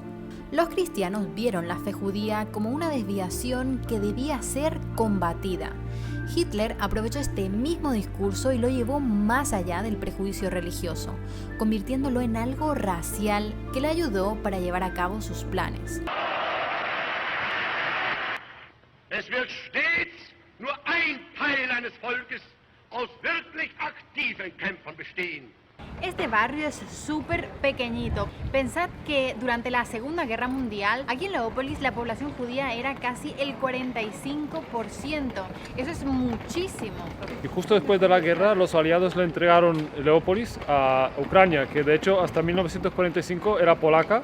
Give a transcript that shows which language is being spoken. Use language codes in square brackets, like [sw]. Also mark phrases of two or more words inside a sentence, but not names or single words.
[es] Los cristianos vieron la fe judía como una desviación que debía ser combatida. Hitler aprovechó este mismo discurso y lo llevó más allá del prejuicio religioso, convirtiéndolo en algo racial que le ayudó para llevar a cabo sus planes. [de] Es wird stets nur ein Teil eines Volkes aus wirklich aktiven Kämpfern bestehen. [es] Este barrio es súper pequeñito. Pensad que durante la Segunda Guerra Mundial, aquí en Leópolis, la población judía era casi el 45%. Eso es muchísimo. Y justo después de la guerra, los aliados le entregaron Leópolis a Ucrania, que de hecho hasta 1945 era polaca.